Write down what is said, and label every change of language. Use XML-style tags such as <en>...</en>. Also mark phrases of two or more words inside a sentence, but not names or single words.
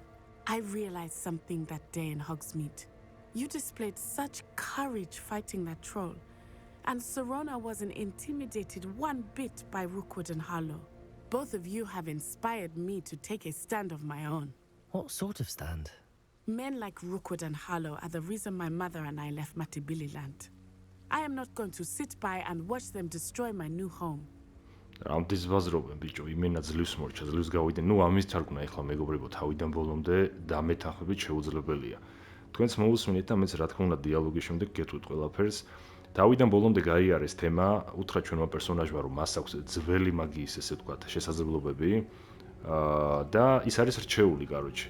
<en>I realized something that day in Hogsmeade. You displayed such courage fighting that troll, and Serona wasn't intimidated one bit by Rookwood and Harlow. Both of you have inspired me to take a stand of my own. What sort of stand? Men like Rookwood and Harlow are the reason my mother and I left Matibililand. I am not going to sit by and watch them destroy my new home.</en> <ka>ამდის ვაზრობენ ბიჭო, იმენა ძლივს მორჩა, ძლივს გავიდენ. ნუ ამის თარგმნა ეხლა მეგობრებო, თავიდან ბოლომდე დამეთანხმებით შეუძლებელია. თქვენც მოусმინეთ და მეც რა თქმა უნდა დიალოგის შემდეგ გეტყვით ყველაფერს. თავიდან ბოლომდე გაიარეს თემა, უთხრა ჩვენმა პერსონაჟმა, რომ მას აქვს ძველი მაგიის, ესე ვთქვათ, შესაძლებლობები და ის არის რჩეული, კაროჩე.</ka>